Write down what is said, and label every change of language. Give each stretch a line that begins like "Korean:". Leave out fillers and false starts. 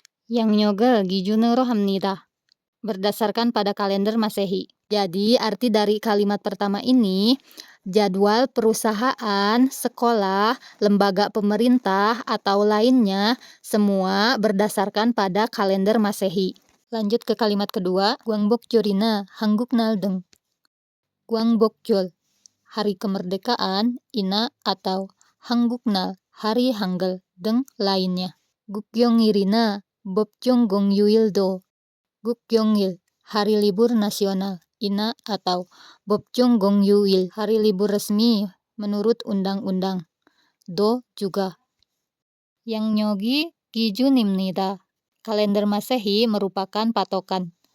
Korean: 양력을 기준으로 합니다.
Indonesian: Berdasarkan pada kalender Masehi. Jadi arti dari kalimat pertama ini, jadwal perusahaan, sekolah, lembaga pemerintah, atau lainnya, semua berdasarkan pada kalender Masehi. Lanjut ke kalimat kedua,
Korean: 광복절이나 한국날 등.
Indonesian: 광복절, hari kemerdekaan, ina atau 한국날, hari Hangul, dan lainnya.
Korean: 국경일이나 법정공휴일도.
Indonesian: 국경일, hari libur nasional, ina atau 법정공휴일, hari libur resmi menurut undang-undang. Do juga.
Korean: 양력이 기준입니다.
Indonesian: Kalender Masehi merupakan patokan.